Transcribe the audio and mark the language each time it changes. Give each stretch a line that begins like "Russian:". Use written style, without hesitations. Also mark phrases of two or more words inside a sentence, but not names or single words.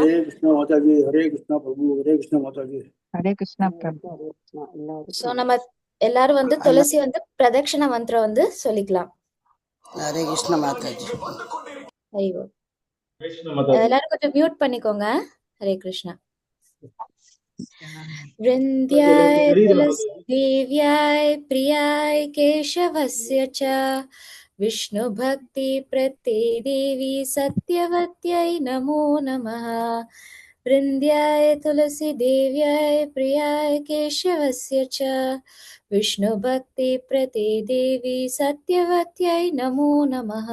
Tamil: ஹரே கிருஷ்ணா மாதாஜி. ஹரே கிருஷ்ணா பிரபு. ஹரே கிருஷ்ணா மாதாஜி. ஹரே கிருஷ்ணா பிரபு. சோ நம்ம எல்லாரும் வந்து துளசி வந்து பிரதட்சண மந்திரம் வந்து சொல்லிக்கலாம். ஹரே கிருஷ்ணா மாதாஜி. ஐயோ, எல்லாரும் கொஞ்சம் மியூட் பண்ணிக்கோங்க. ஹரே கிருஷ்ணா.
Sanskrit: वृन्द्याय तुलसीदेव्याय प्रियाय केशवस्य च विष्णुभक्तिप्रते देवी सत्यवत्यै नमो नमः। वृन्द्याय तुलसीदेव्याय प्रियाय केशवस्य च विष्णुभक्तिप्रते देवी सत्यवत्यै नमो नमः।